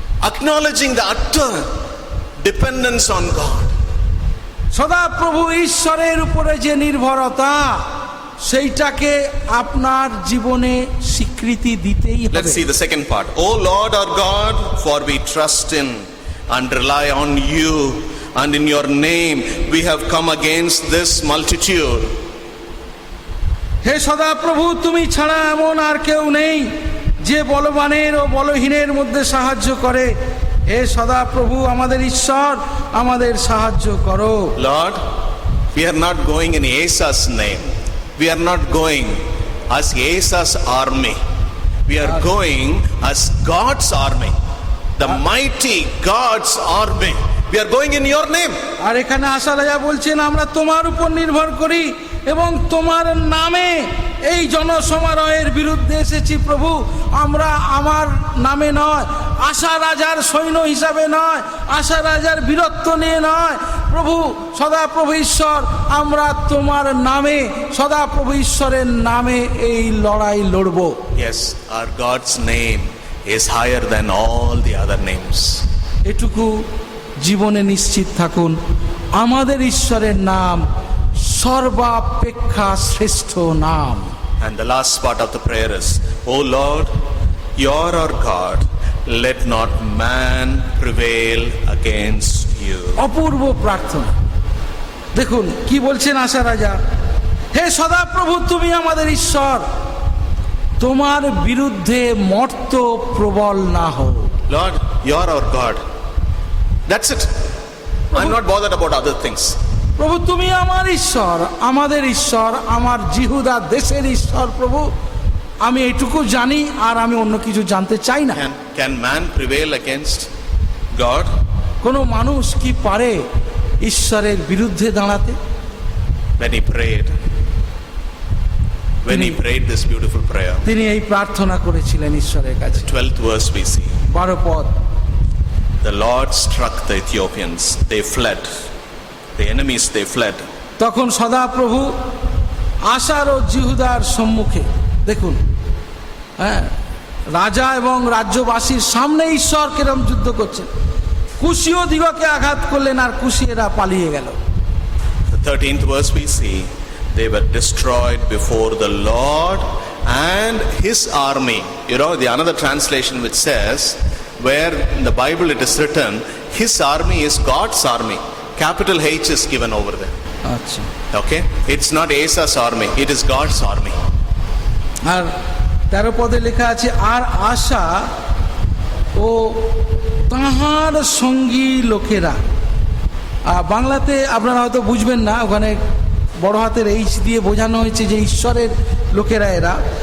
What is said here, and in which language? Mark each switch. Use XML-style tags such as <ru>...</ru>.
<en>Acknowledging the utter dependence on God.</en> <bn>সদা প্রভু ঈশ্বরের উপরে যে নির্ভরতা, সেইটাকে আপনার জীবনে স্বীকৃতি দিতেই হবে।</bn> <en>Let's see the second part. O Lord our God, for we trust in and rely on you, and in your name we have come against this multitude.</en> <bn>হে সদা প্রভু তুমি ছাড়া এমন আর কেউ নেই যে বলবানের ও বলহীনের মধ্যে সাহায্য করে। হে সদা প্রভু আমাদের ঈশ্বর, আমাদের সাহায্য করো।</bn> <en>Lord, we are not going in Asa's name. We are not going as Asa's army. We are going as God's army. The mighty God's army. We are going in your name.</en> <bn>আর এখানে আশা রাজা বলছেন আমরা তোমার উপর নির্ভর করি এবং তোমার নামে এই জনসমারোহের বিরুদ্ধে এসেছি প্রভু। আমরা আমার নামে নয়, আশা রাজার সৈন্য হিসাবে নয়, আশা রাজার বীরত্ব নিয়ে নয় প্রভু। সদা প্রভু ঈশ্বর আমরা তোমার নামে, সদা প্রভু ঈশ্বরের নামে এই লড়াই লড়ব।</bn> <en>Yes, our God's name is higher than all the other names.</en> <bn>এটুকু জীবনে নিশ্চিত থাকুন, আমাদের ঈশ্বরের নাম সর্বাপেক্ষা শ্রেষ্ঠ নাম।</bn> <en>And the last part of the prayer is, O Lord, you are our God, let not man prevail against you.</en> <bn>অপূর্ব প্রার্থনা। দেখুন কি বলছেন আশা রাজা, হে সদা প্রভু তুমি আমাদের ঈশ্বর, তোমার বিরুদ্ধে মর্ত প্রবল না হোক।</bn> <en>Lord, you are our God. That's it. I'm not bothered about other things.</en> <bn>প্রভু তুমি আমার ঈশ্বর, আমাদের ঈশ্বর, আমার জিহুদা দেশের ঈশ্বর প্রভু। আমি এইটুকু জানি, আর আমি অন্য কিছু জানতে চাই না।</bn> <en>Can man prevail against God?</en> <bn>কোনো মানুষ কি পারে ঈশ্বরের বিরুদ্ধে দাঁড়াতে?</bn> <en>When he prayed this beautiful prayer,</en> <bn>তিনি এই প্রার্থনা করেছিলেন ঈশ্বরের কাছে।</bn> <en>12th verse we see,</en> <bn>12 পদ,</bn> <en>the Lord struck the Ethiopians, they fled. The enemies, they fled.</en> <bn>তখন সদা প্রভু আশার ও জিহুদার সম্মুখে, দেখুন হ্যাঁ, রাজা এবং রাজ্যবাসীর সামনে ঈশ্বর কিরম যুদ্ধ করছেন। কুশীয় দিগকে আঘাত করলেন আর কুশীয়রা পালিয়ে গেল।</bn> <en>The 13th verse we see, they were destroyed before the Lord and his army. You know, the another translation which says, where in the Bible it is written, his army is God's army. Capital H is given over there.</en> <bn>আচ্ছা,</bn> <en>Okay? It's not Asa's army, it is God's army.</en> <bn>আর 13 পদে লেখা আছে, আর আশা ও তাহার সঙ্গী লোকেরা বাংলাতে আপনারা হয়তো বুঝবেন না, ওখানে বড় হাতের এইচ দিয়ে বোঝানো হয়েছে যে ঈশ্বরের লোকেরা এরা।</bn>